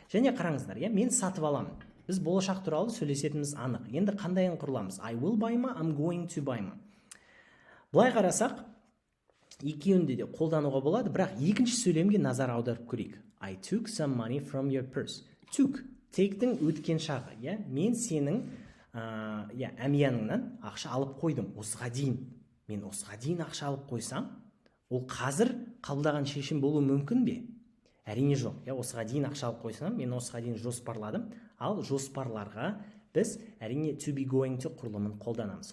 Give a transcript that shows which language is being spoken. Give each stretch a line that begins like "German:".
Kazakh: Және қараңыздар, мен сатып аламын. Біз болашақ туралы сөйлесетініміз анық. Енді қандайын құруламыз?
English: I will buy
Kazakh: ма,
English: I'm going to buy ма.
Kazakh: Бұлай қарасақ, екеуінде де қолдануға болады, бірақ екінші сөйлемге назар аударып көрейік.
English: I took some money from your purse. Took.
Kazakh: Тектің өткен шағы, мен сенің әмияныңнан ақша алып қойдым, осыға дейін. Мен осыға дейін ақша алып қойсам, ол қазір қабылдаған шешім болуы мүмкін бе? Әрине жоқ. Осыға дейін ақша алып қойсам, мен осыға дейін жоспарладым, ал жоспарларға біз әрине to be going to құрылымын қолданамыз.